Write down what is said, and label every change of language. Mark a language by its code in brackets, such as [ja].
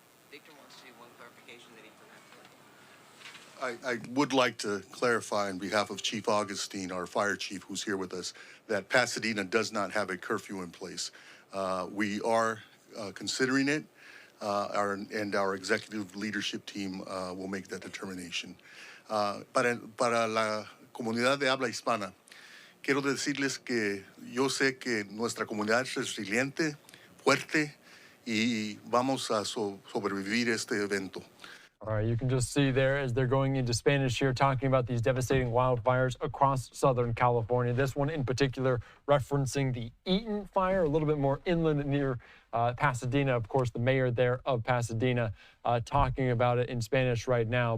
[en] Victor wants to do one clarification that he forgot. I would like to clarify on behalf of Chief Augustine, our fire chief who's here with us, that Pasadena does not have a curfew in place. We are considering it, and our executive leadership team will make that determination. [es] Para la comunidad de habla hispana, quiero decirles que yo sé que nuestra comunidad es resiliente, fuerte, y vamos a sobrevivir este evento. [en] All right, you can just see there as they're going into Spanish here, talking about these devastating wildfires across Southern California. This one in particular referencing the Eaton Fire, a little bit more inland near Pasadena. Of course, the mayor there of Pasadena talking about it in Spanish right now.